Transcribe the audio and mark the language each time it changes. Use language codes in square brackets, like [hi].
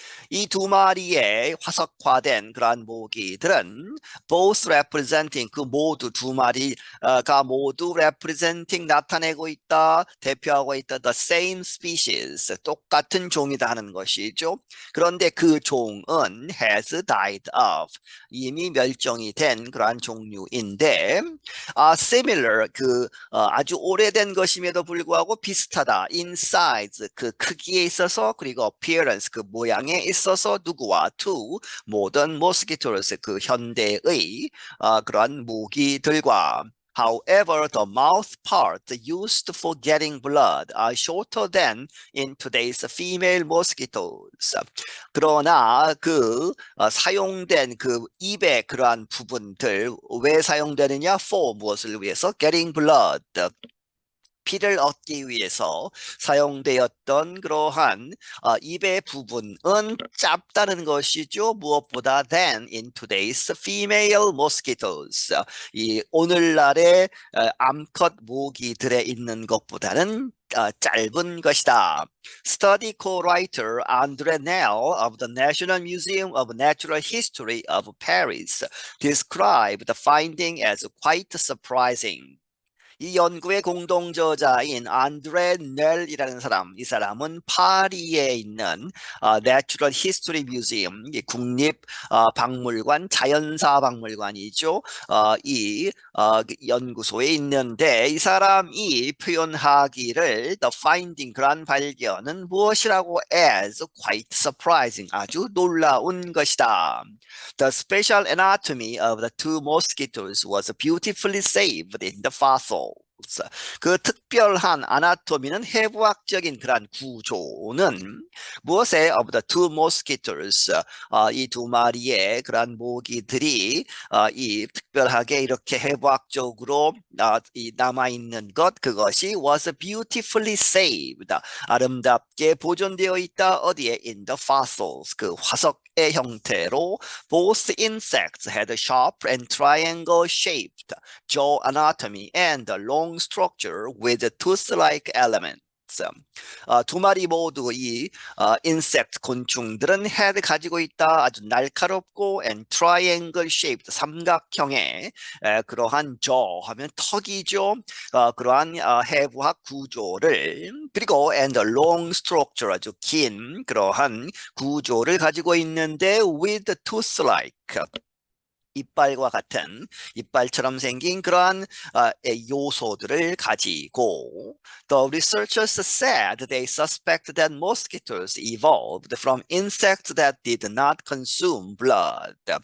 [ko] 이 두 마리의 화석화된 그러한 모기들은 [en] both representing [ko] 그 모두 두 마리가 모두 representing 나타내고 있다, 대표하고 있다 [en] the same species [ko] 똑같은 종이다 하는 것이죠. 그런데 그 종은 [en] has died off [ko] 이미 멸종이 된 그러한 종류인데 similar 아주 오래된 것임에도 불구하고 비슷하다 in size 그 크기에 있어서 그리고 appearance 그 모양에 있어서 누구와 [en] to modern mosquitoes [ko] 그 현대의 그러한 모기들과 [en] However, the mouth part used for getting blood are shorter than in today's female mosquitoes. [ko] 그러나 사용된 그 입의 그러한 부분들 왜 사용되느냐? [en] For [ko] 무엇을 위해서? [en] Getting blood. [ko] 피를 얻기 위해서 사용되었던 그러한 입의 부분은 짧다는 것이죠. 무엇보다 [en] than in today's female mosquitoes. [ko] 이 오늘날의 암컷 모기들에 있는 것보다는 짧은 것이다. [en] Study co-writer André Nel of the National Museum of Natural History of Paris described the finding as quite surprising. [ko] 이 연구의 공동저자인 안드레 넬이라는 사람, 이 사람은 파리에 있는 Natural History Museum, 국립 박물관, 자연사 박물관이죠. 이 연구소에 있는데 이 사람이 표현하기를 [en] the finding, [ko] 그러한 발견은 무엇이라고 [en] as quite surprising, [ko] 아주 놀라운 것이다. [en] The special anatomy of the two mosquitoes was beautifully saved in the fossil. [ko] 그 특별한 아나토미는 해부학적인 그러한 구조는 무엇에 [en] of the two mosquitoes [ko] 이 두 마리의 그러한 모기들이 이 특별하게 이렇게 해부학적으로 남아 있는 것 그것이 [en] was beautifully saved [ko] 아름답게 보존되어 있다 어디에 [en] in the fossils [ko] 그 화석의 형태로 [en] both insects had a sharp and triangle shaped jaw anatomy and a long structure with tooth-like elements. [ko] 두 마리 모두 이 insect 곤충들은 head 가지고 있다 아주 날카롭고 [en] and triangle shaped [ko] 삼각형의 그러한 jaw 하면 턱이죠. 그러한 해부학 구조를 그리고 [en] and a long structure [ko] 아주 긴 그러한 구조를 가지고 있는데 [en] with tooth-like [ko] 이빨과 같은 이빨처럼 생긴 그러한 요소들을 가지고 [en] The researchers said they suspect that mosquitoes evolved from insects that did not consume blood.